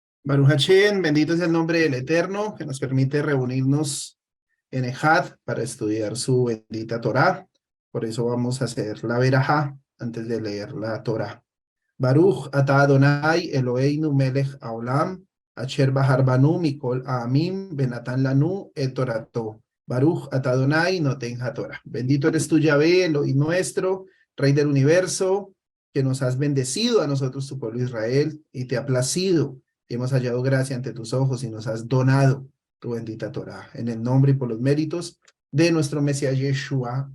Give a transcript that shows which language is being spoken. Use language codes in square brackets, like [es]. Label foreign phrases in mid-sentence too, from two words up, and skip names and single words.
[he] ברוך השם, [es] bendito es el nombre del Eterno, que nos permite reunirnos en Ejad para estudiar su bendita Torá. Por eso vamos a hacer la verajá antes de leer la Torá. [he] ברוך אתה אדוני אלוהינו מלך העולם, אשר בחר בנו מכל העמים ונתן לנו את תורתו. ברוך אתה אדוני נותן התורה. [es] Bendito eres tú, Yahvé, Elohim nuestro, Rey del universo, que nos has bendecido a nosotros, tu pueblo Israel, y te ha placido. Hemos hallado gracia ante tus ojos y nos has donado tu bendita Torah. En el nombre y por los méritos de nuestro Mesías Yeshua.